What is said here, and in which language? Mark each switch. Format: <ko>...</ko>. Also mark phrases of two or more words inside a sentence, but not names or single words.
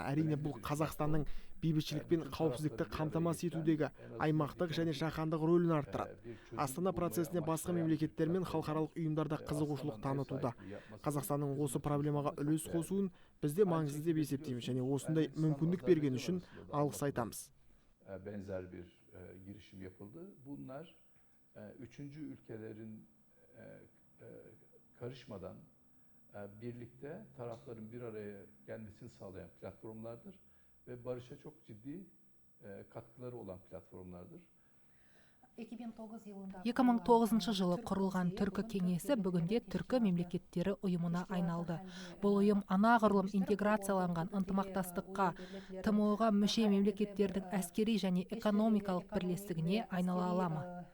<kk>Әрине бұл Қазақстанның бейбітшілік пен қауіпсіздікті қамтамасыз етудегі аймақтық және жаһандық рөлін арттырады. Астана процесіне басқа мемлекеттер мен халықаралық ұйымдарда қызығушылық танытуда. Қазақстанның осы проблемаға үлес қосуын бізде маңызды деп есептейміз және осындай мүмкіндік берген үшін алғыс айтамыз.</kk> <tr>Benzer bir girişim yapıldı. Bunlar üçüncü ülkelerin karışmadan birlikte tarafların bir araya gelmesini sağlayan platformlardır ve barışa çok ciddi katkıları olan platformlardır.</tr> <kk>2009 жылы құрылған Түркі кеңесі бүгінде Түркі мемлекеттері ұйымына айналды. Бұл ұйым анағұрлым интеграцияланған ынтымақтастыққа, ТМО-ға мүше мемлекеттердің әскери және экономикалық бірлестігіне айнала ала ма?</kk>